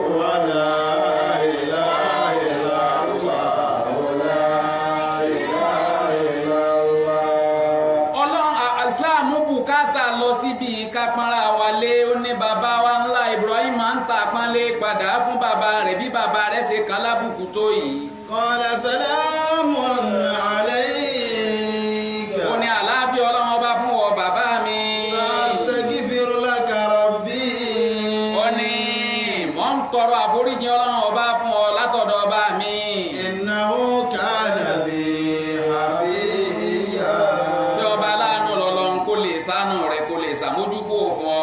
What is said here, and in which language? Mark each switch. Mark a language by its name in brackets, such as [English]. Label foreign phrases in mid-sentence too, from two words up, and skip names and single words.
[Yoruba] Síbi kápánra wálé ó ní bàbá wa ńlá Ibrahim ń ta pánlé padà fún bàbá rẹ̀ bí bàbá rẹ̀ ṣe kan lábùkù tó yìí. [Arabic] قال سلام عليك. [Yoruba] Ó ní àlàáfíà Ọlọ́run ọba fún ọ bàbá mi. [Arabic] سأستغفر لك ربي. [Yoruba] Ó ní mò ń tọrọ àforíjì Ọlọ́run ọba fún ọ látọ̀dọ̀ ọba mi. [Arabic] إنه كان بي حفيا. [Yoruba] Bí ọba aláàánú lọ́lọ́run kó lè ṣàánú rẹ̀ kó lè ṣàmójúkò fún ọ.